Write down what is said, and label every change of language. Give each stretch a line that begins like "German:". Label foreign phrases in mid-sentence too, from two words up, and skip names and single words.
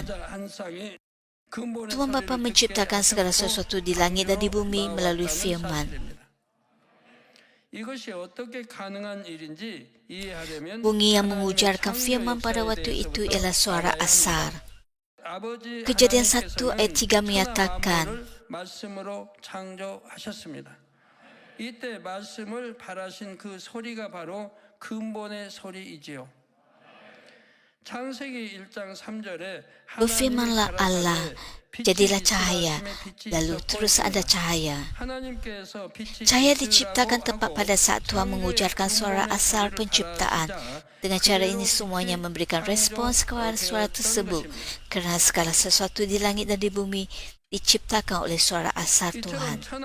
Malay: Tuhan Bapa menciptakan segala sesuatu di langit dan di bumi melalui firman. Bunyi yang mengujarkan firman pada waktu itu ialah suara asar. Kejadian 1 ayat 3 menyatakan,
Korean: 이때 말씀을 발하신 그 소리가 바로 근본의 소리이지요. 창세기 1장 3절에
Malay: berfirmanlah Allah, jadilah cahaya, lalu terus ada cahaya. Cahaya diciptakan tepat pada saat Tuhan mengujarkan suara asal penciptaan. Dengan cara ini semuanya memberikan respons kepada suara tersebut, kerana segala sesuatu di langit dan di bumi diciptakan oleh suara asal Tuhan.